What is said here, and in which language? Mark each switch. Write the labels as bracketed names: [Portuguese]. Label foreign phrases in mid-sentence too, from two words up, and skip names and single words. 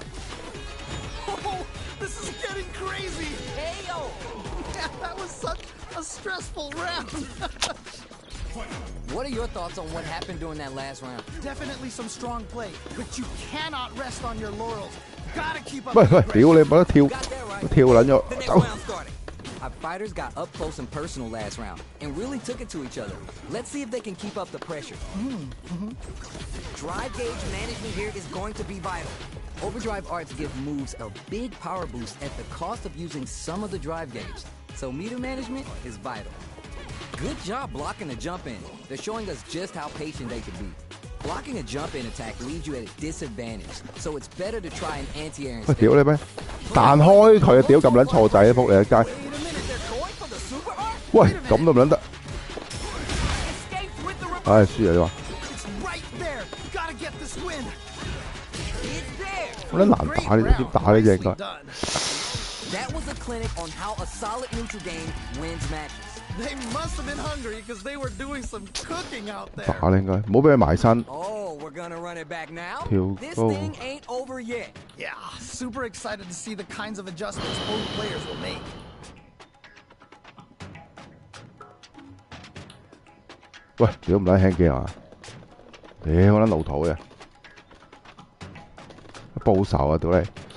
[English] Oh, this is getting crazy. Hey-yo! That was such a stressful round. What are your thoughts on what happened during that last round? Definitely some strong play, but you cannot rest on your laurels. Gotta keep up. [Cantonese] 喂 [English] the [Cantonese] 喂， [English] aggression. [Cantonese] 屌你冇得跳， [English] Got that right. [Cantonese] 跳撚咗 [English] The next [Cantonese] 走。 [English] round starting. I've fighters got up close and personal last round and really took it to each other. Let's see if they can keep up the pressure. Drive gauge management here is going to be vital. Overdrive arts give moves a big power boost at the cost of using some of the drive gauge, so meter management is vital. Good job blocking the jump in. They're showing us just how patient they can be. Blocking a jump in attack leaves you at a disadvantage, so it's better to try an anti-air [Cantonese] 喂， [English] instead. [Cantonese] 屌你咩？彈開佢啊！屌咁撚錯仔啊！仆你一街！ [English] Wait a minute, they're going for the super art? [Cantonese] 喂，咁都唔撚得！ [English] Escaped with the reverse. [Cantonese] 唉，輸啊你話， [English] It's right there. Gotta get this win. It's there! [Cantonese] 好撚難打呢，點打呢隻應該？ [English] Done. That was a clinic on how a solid neutral game wins matches. They must have been hungry because they were doing some cooking out there. [Cantonese] 打啦應該，唔好俾佢埋身。 [English] Oh, we're gonna run it back now? Heel This go. thing ain't over yet. Yeah, super excited to see the kinds of adjustments both players will make. [Cantonese] 喂，屌唔撚輕機啊！屌我撚老土嘅，報仇啊！屌你！